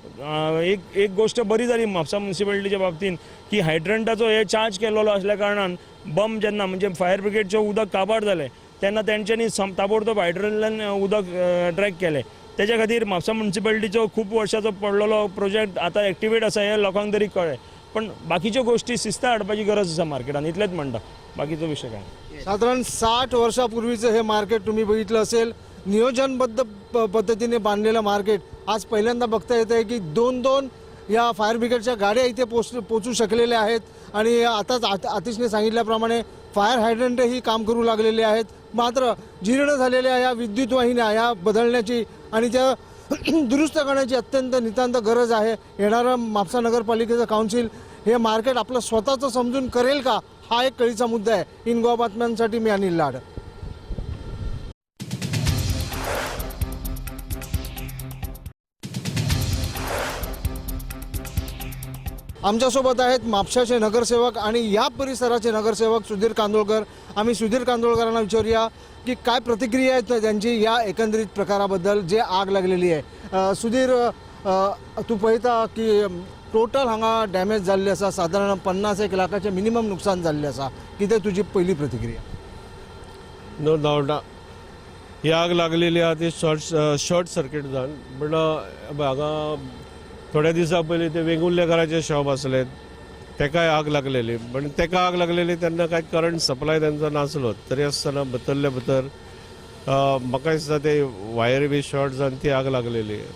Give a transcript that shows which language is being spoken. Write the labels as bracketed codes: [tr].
[gom] एक गोश्ट बरी जाली म्हापसा म्युनिसिपॅलिटीच्या बाबतीन की हायड्रंटाचो हे चार्ज केल्लो आसल्या कारणान बंब जेन्ना म्हणजे फायर ब्रिगेडचें उदक काबार जालें तेन्ना तेंच्यांनी ताबडतोब हायड्रंटांतल्यान उदक ट्रॅक केलें. तेच्या खातीर म्हापसा म्युनिसिपॅलिटीचो खूब वर्साचो पडलेलो प्रोजेक्ट आतां एक्टिवेट आसा हें लोकांक तरी कळ्ळें. पण बाकीच्यो गोश्टी शिस्त हाडपाची गरज आसा मार्केटान, इतलेंच म्हणटा, बाकीचो विशय काय. [mr] साधारण 60 वर्षापूर्वीचं हे मार्केट तुम्ही बघितलं असेल, नियोजनबद्ध पद्धतीने बांधलेलं मार्केट. आज पहिल्यांदा बघता येत आहे की 2-2 या फायर ब्रिगेडच्या गाड्या इथे पोचू शकलेल्या आहेत. आणि आताच आतिशने सांगितल्याप्रमाणे फायर हायड्रंटही काम करू लागलेले आहेत. मात्र जीर्ण झालेल्या या विद्युत वाहिन्या या बदलण्याची आणि त्या दुरुस्त करण्याची अत्यंत नितांत गरज आहे. येणारं म्हापसा नगरपालिकेचं काउन्सिल हे मार्केट आपलं स्वतःचं समजून करेल का, हा एक कळीचा मुद्दा आहे. इन गोवा बातम्यांसाठी मी अनिल लाड. आमच्यासोबत आहेत म्हापशाचे नगरसेवक आणि या परिसराचे नगरसेवक सुधीर कांदोळकर. आम्ही सुधीर कांदोळकरांना विचारूया की काय प्रतिक्रिया आहेत त्यांची या एकंदरीत प्रकाराबद्दल जे आग लागलेली आहे. [gom] सुधीर, तू पळयता की टोटल हांगा डॅमेज जाल्ले आसा, साधारण 50-1 लाखाचे मिनिमम नुकसान जाल्लें आसा. कितें तुजी पहिली प्रतिक्रिया? नो डावट ही आग लागलेली आहा ती शॉर्ट सर्किट जावन. पण हांगा थोड्या दिसा पयलीं ते वेंगुर्लेकाराचे शॉप आसले ताकाय आग लागलेली. पण ताका आग लागलेली तेन्ना कांय करंट सप्लाय तांचो नासलो. तरी आसतना भितरले भितर म्हाका दिसता ते वायर बी शॉर्ट जावन ती आग लागलेली.